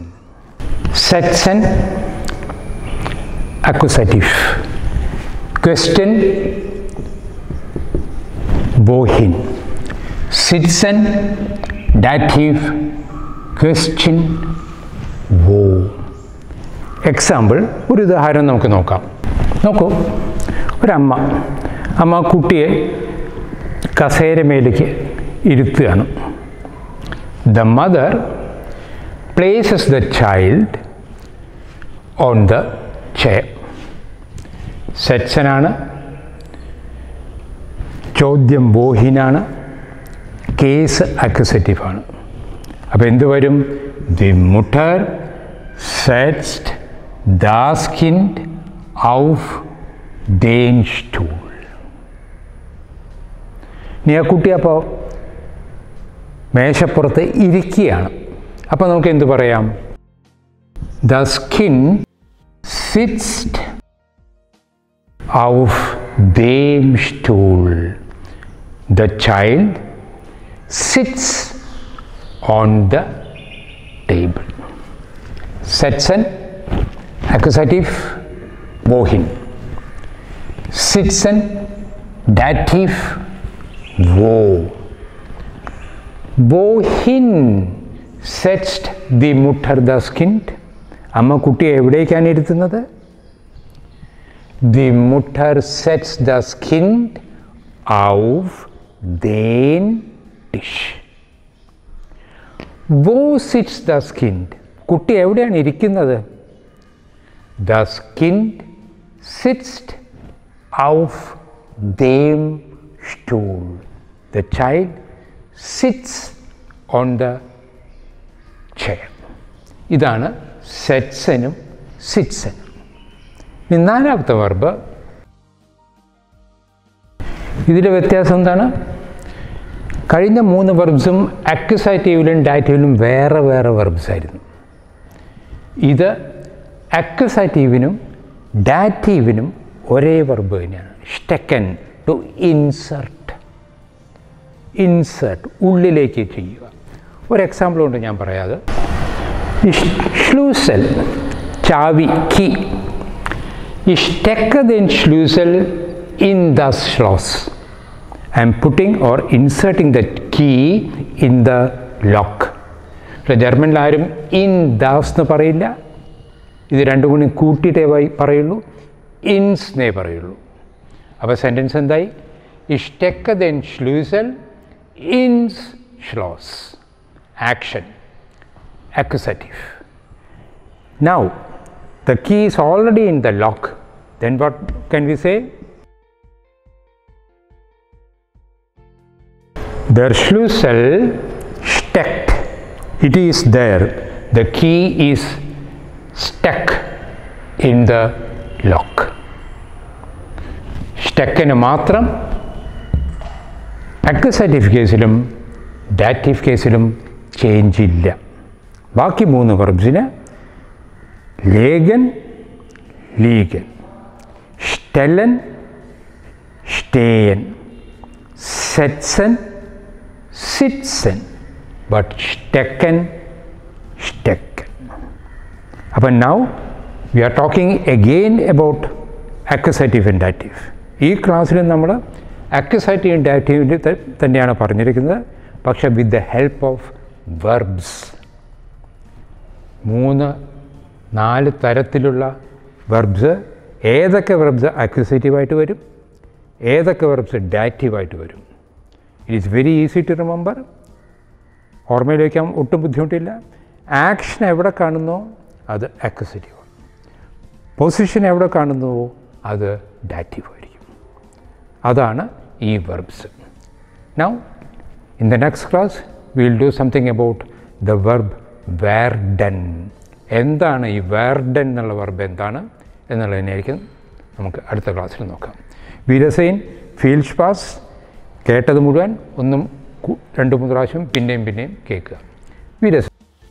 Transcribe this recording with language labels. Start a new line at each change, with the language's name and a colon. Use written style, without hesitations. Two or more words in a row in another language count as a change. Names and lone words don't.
German: Setzen Akkusativ, Question wohin, Sitzen Dativ, Question wo.
Malayalam: എക്സാമ്പിൾ, ഒരു ഉദാഹരണം നമുക്ക് നോക്കാം. നോക്കൂ, അമ്മ കുട്ടിയെ കസേരമേലേക്ക് ഇരുത്തുകയാണ്.
English: The mother places the child on the chair.
Malayalam: സെറ്റ്സനാണ്, ചോദ്യം ബോഹിനാണ്, കേസ് അക്വസറ്റീവാണ്. അപ്പോൾ എന്ത് വരും?
German: Die Mutter setzt das Kind auf den Stuhl.
Malayalam: ഇനി ആ കുട്ടി അപ്പോൾ മേശപ്പുറത്ത് ഇരിക്കുകയാണ്. അപ്പോൾ നമുക്ക് എന്ത് പറയാം?
German: The Kind sitzt auf dem Stuhl.
English: The child sits on the table.
German: Sitzen, accusative, wohin. Sitzen, dative, wo. Wohin setzt die Mutter das Kind?
Malayalam: അമ്മ കുട്ടിയെ എവിടേക്കാണ് ഇരുത്തുന്നത്?
German: Die Mutter setzt das Kind auf den Tisch. Wo sitzt das Kind?
Malayalam: കുട്ടി എവിടെയാണ് ഇരിക്കുന്നത്?
German: Das Kind sitzt auf dem Stuhl.
English: The child sits on the chair.
Malayalam: ഇതാണ് സെറ്റ്സനും സിറ്റ്സനും. ഇനി നാലാമത്തെ വെർബ്. ഇതിലെ വ്യത്യാസം എന്താണ്? കഴിഞ്ഞ 3 വെർബ്സും അക്യുസാറ്റീവിലും ഡാറ്റീവിലും വേറെ വേറെ വെർബ്സ് ആയിരുന്നു. ഇത് അക്യുസാറ്റീവിനും ഡാറ്റീവിനും ഒരേ വെർബ് തന്നെയാണ്. സ്റ്റെക്കൻ,
English: to insert.
Malayalam: ഇൻസർട്ട്, ഉള്ളിലേക്ക് ചെയ്യുക. ഒരു എക്സാമ്പിൾ കൊണ്ട് ഞാൻ പറയാതെ, Schlüssel, ചാവി, കീ.
German: Ich stecke den Schlüssel in das Schloss.
English: I am putting or inserting the key in the lock.
Malayalam: ജർമ്മനിൽ ആരും
German: in das
Malayalam: എന്ന് പറയില്ല. ഇത് രണ്ടും കൂടി കൂട്ടിയിട്ടേ പറയുള്ളൂ. ഇൻസ് എന്നേ പറയുള്ളൂ. അപ്പോൾ സെൻറ്റൻസ് എന്തായി?
German: Ich stecke den Schlüssel ins Schloss.
English: Action. Accusative. Now, the key is already in the lock. Then what can we say? Der Schlüssel steckt. It is there. The key is stuck in the lock.
Malayalam: Stuckന് മാത്രം അക്യുസാറ്റീവ് കേസിലും ഡാറ്റീവ് കേസിലും ചേഞ്ച് ഇല്ല. ബാക്കി 3 വെർബ്സിന്
German: legen, liegen, stellen, stehen, setzen, sitzen, but stecken, stecken.
English: അപ്പം now we are talking again about accusative and dative.
Malayalam: ഈ ക്ലാസ്സിൽ നമ്മൾ അക്യുസാറ്റീവ് ആൻഡ് ഡാറ്റീവിൽ തന്നെയാണ് പറഞ്ഞിരിക്കുന്നത്, പക്ഷേ
English: with the help of verbs.
Malayalam: 3-4 തരത്തിലുള്ള വെർബ്സ്. ഏതൊക്കെ വെർബ്സ് അക്യുസേറ്റീവായിട്ട് വരും, ഏതൊക്കെ വെർബ്സ് ഡാറ്റീവായിട്ട് വരും.
English: It is very easy to remember.
Malayalam: ഓർമ്മയിൽ വയ്ക്കാൻ ഒട്ടും ബുദ്ധിമുട്ടില്ല. ആക്ഷൻ എവിടെ കാണുന്നോ അത് അക്യുസേറ്റീവ്. പൊസിഷൻ എവിടെ കാണുന്നുവോ അത് ഡാറ്റീവ് ആയിരിക്കും. അതാണ് ഈ വെർബ്സ്.
English: Now in the next class we will do something about the verb werden.
Malayalam: എന്താണ് ഈ werden എന്നുള്ള വെർബ് എന്താണ് എന്നുള്ളതിനായിരിക്കും നമുക്ക് അടുത്ത ക്ലാസ്സിൽ നോക്കാം.
German: Wiedersehen, viel Spaß.
Malayalam: കേട്ടത് മുഴുവൻ 1-2-3 പ്രാവശ്യം പിന്നെയും കേൾക്കുക. വീരസൈൻ.